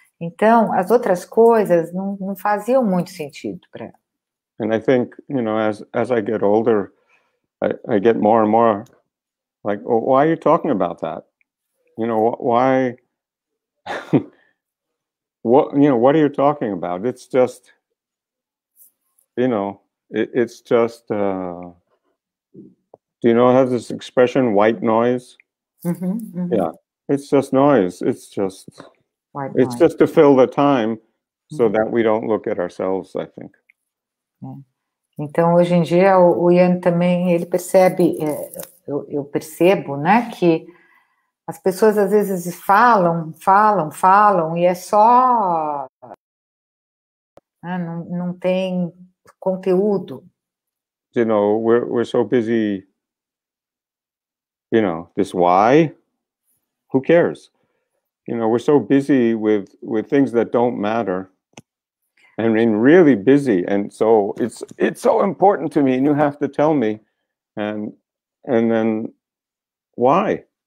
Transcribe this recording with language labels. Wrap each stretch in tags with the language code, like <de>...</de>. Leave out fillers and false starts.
<pt>Então, as outras coisas não faziam muito sentido para ela.</pt> <en>And I think, you know, as I get older, I get more and more like, oh, why are you talking about that? You know, why? What are you talking about? It's just, you know, it's just. Do you know, have this expression, white noise? Yeah, it's just noise. It's just to fill the time so that we don't look at ourselves, I think.</en> <pt>Então, hoje em dia, o Ian também, ele percebe, eu percebo, né, que as pessoas às vezes falam, e é só, né, não tem conteúdo.</pt> <en>You know, we're so busy you know, this why, who cares? You know, we're so busy with things that don't matter. I mean, really busy, and so it's so important to me, and you have to tell me, and then why?</en>